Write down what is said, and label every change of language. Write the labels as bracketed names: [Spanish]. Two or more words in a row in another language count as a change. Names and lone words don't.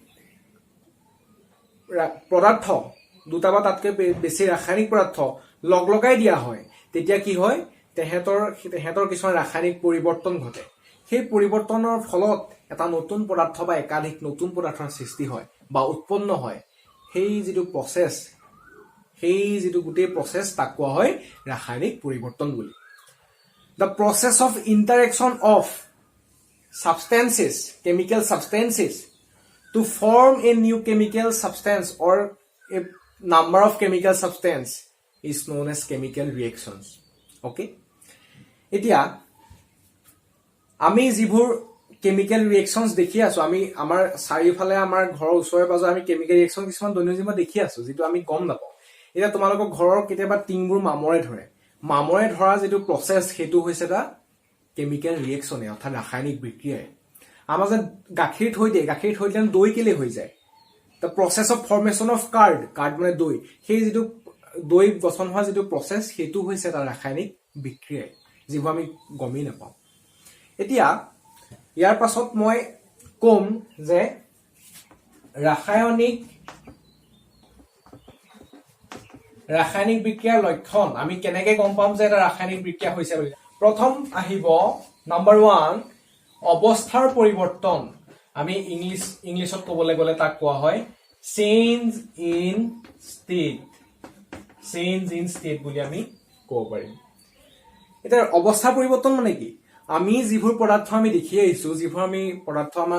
[Assamese] পদাৰ্থ দুটা বা তাতকৈ বেছি ৰাসায়নিক পদাৰ্থ লগাই দিয়া হয় তেতিয়া কি হয় তেহেতৰ কিছুমান ৰাসায়নিক পৰিৱৰ্তন ঘটে সেই পৰিৱৰ্তনৰ ফলত এটা নতুন পদাৰ্থ বা একাধিক নতুন পদাৰ্থৰ সৃষ্টি হয় বা উৎপন্ন হয় সেই যেটো প্ৰসেস সেই যেটো গুটে প্ৰসেস তাক কোৱা হয় ৰাসায়নিক পৰিৱৰ্তন বুলি [English] the process of interaction of substances chemical substances to form a new chemical substance or a number of chemical substance is known as chemical reactions okay [Assamese] এতিয়া আমি যিবোৰ [English] chemical reactions [Assamese] দেখি আছো আমি আমাৰ চাৰিফালে আমাৰ ঘৰৰ ওচৰে পাজৰে আমি [English] chemical reaction [Assamese] কিছুমান দৈনন্দিন দেখি আছো যেটো আমি গম নাপাওঁ এটা তোমালোকৰ ঘৰৰ কেতিয়াবা টিংবোৰ মামৰে ধৰা যেটো প্ৰসেস হেতু হৈছে এটা [English] chemical reaction [Assamese] অৰ্থাৎ ৰাসায়নিক বিক্ৰিয়া আমাৰ যে গাখীৰ থৈ দিলে দৈ কেলে হৈ যায় [English] the process of formation of curd [Assamese] মানে দৈ সেই যেটো দৈ গঠন হোৱা যেটো প্ৰসেস হেতু হৈছে এটা ৰাসায়নিক বিক্ৰিয়া যিবোৰ আমি গমেই নাপাওঁ এতিয়া ইয়াৰ পাছত মই কম যে ৰাসায়নিক বিক্ৰিয়াৰ লক্ষণ আমি কেনেকৈ গম পাম যে এটা ৰাসায়নিক বিক্ৰিয়া হৈছে বুলি প্ৰথম আহিব নাম্বাৰ 1 অৱস্থাৰ পৰিৱৰ্তন আমি ইংলিছত ক'বলৈ গ'লে তাক কোৱা হয় [English] change in state [Assamese] বুলি আমি ক'ব পাৰিম এটা অৱস্থাৰ পৰিৱৰ্তন মানে কি আমি যিবোৰ পদাৰ্থ আমি দেখি আহিছো যিবোৰ আমি পদাৰ্থ আমাৰ